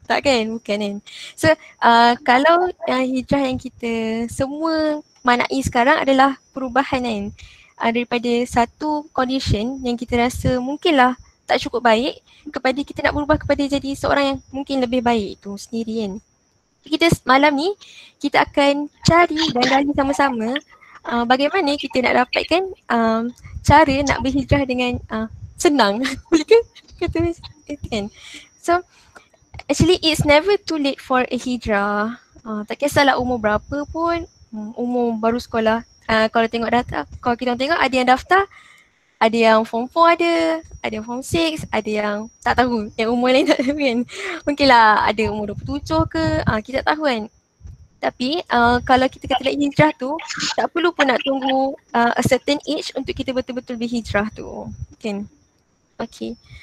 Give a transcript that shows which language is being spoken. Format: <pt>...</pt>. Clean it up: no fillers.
<ms>Tak kan? Bukan kan? So kalau hijrah yang kita semua maknai sekarang adalah perubahan kan, daripada satu condition yang kita rasa mungkinlah tak cukup baik kepada kita nak berubah kepada jadi seorang yang mungkin lebih baik tu sendiri kan. Kita malam ni kita akan cari dan gali sama-sama bagaimana kita nak dapatkan cara nak berhijrah dengan senang. Boleh ke kata kan?</ms> <en>So actually it's never too late for a hijrah.</en> <ms>Tak kisahlah umur berapa pun, umur baru sekolah. Kalau tengok data, kalau kita tengok ada yang daftar, ada yang form 4 ada yang form 6, ada yang tak tahu, yang umur lain tak tahu kan. Mungkin lah ada umur 27 ke, kita tak tahu kan. Tapi kalau kita kata nak hijrah tu, tak perlu pun nak tunggu</ms> <en>a certain age</en> <ms>untuk kita betul-betul berhijrah tu. Kan? Okay.</ms>